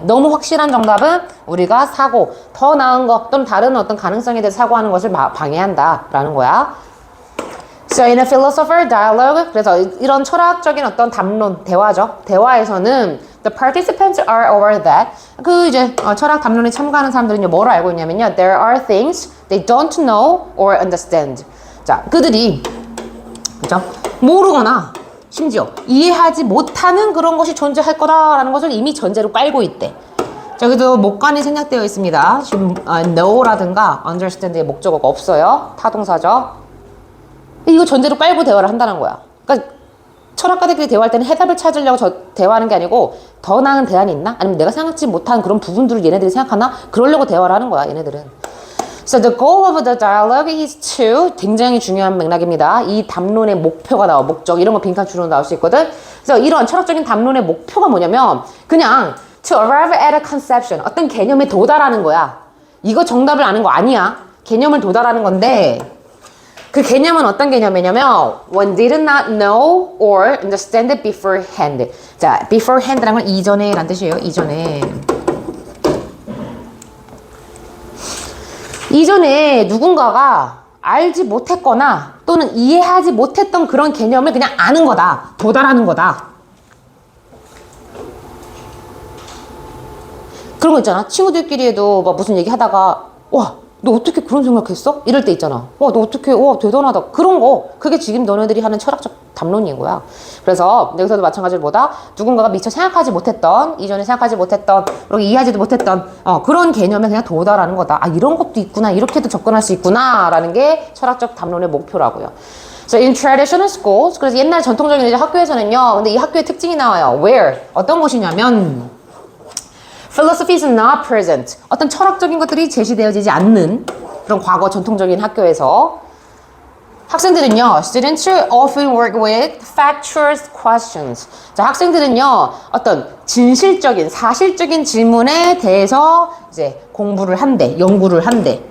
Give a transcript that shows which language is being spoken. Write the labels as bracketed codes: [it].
[ko] 너무 확실한 정답은 우리가 사고, 더 나은 것 또는 다른 어떤 가능성에 대해서 사고하는 것을 방해한다. 라는 거야. [en] So in a philosopher dialogue, [ko] 그래서 이런 철학적인 어떤 담론, 대화죠. 대화에서는 [en] the participants are aware that [ko] 그 이제 철학 담론에 참가하는 사람들은 뭐를 알고 있냐면요. [en] There are things they don't know or understand. [ko] 자, 그들이 그죠? 모르거나 심지어 이해하지 못하는 그런 것이 존재할 거다라는 것을 이미 전제로 깔고 있대. 자, 그래도 목관이 생략되어 있습니다. 지금 know라든가 understand의 목적어가 없어요. 타동사죠. 이거 전제로 깔고 대화를 한다는 거야. 그러니까 철학가들끼리 대화할 때는 해답을 찾으려고 대화하는 게 아니고 더 나은 대안이 있나? 아니면 내가 생각지 못한 그런 부분들을 얘네들이 생각하나? 그러려고 대화를 하는 거야, 얘네들은. [en] So the goal of the dialogue is to, [ko] 굉장히 중요한 맥락입니다. 이 담론의 목표가 나와, 목적, 이런 거 빈칸추로 나올 수 있거든. 그래서 이런 철학적인 담론의 목표가 뭐냐면 그냥 [en] to arrive at a conception, [ko] 어떤 개념에 도달하는 거야. 이거 정답을 아는 거 아니야. 개념을 도달하는 건데 그 개념은 어떤 개념이냐면 [en] one did not know or understand it beforehand. [ko] 자, beforehand라는 건 이전에 라는 뜻이에요. 이전에 누군가가 알지 못했거나 또는 이해하지 못했던 그런 개념을 그냥 아는 거다. 도달하는 거다. 그런 거 있잖아. 친구들끼리에도 막 무슨 얘기 하다가 와, 너 어떻게 그런 생각했어? 이럴 때 있잖아. 와, 너 어떻게, 와, 대단하다. 그런 거. 그게 지금 너네들이 하는 철학적 담론인 거야. 그래서 여기서도 마찬가지로 뭐다? 누군가가 미처 생각하지 못했던, 이전에 생각하지 못했던, 그리고 이해하지도 못했던 그런 개념에 그냥 도달하는 거다. 아, 이런 것도 있구나. 이렇게도 접근할 수 있구나. 라는 게 철학적 담론의 목표라고요. [en] So in traditional schools, [ko] 그래서 옛날 전통적인 이제 학교에서는요. 근데 이 학교의 특징이 나와요. [en] Where? [ko] 어떤 곳이냐면 [en] Philosophy is not present. [ko] 어떤 철학적인 것들이 제시되어지지 않는 그런 과거 전통적인 학교에서 학생들은요, [en] students often work with factual questions. [ko] 자, 학생들은요, 어떤 진실적인, 사실적인 질문에 대해서 이제 공부를 한대, 연구를 한대.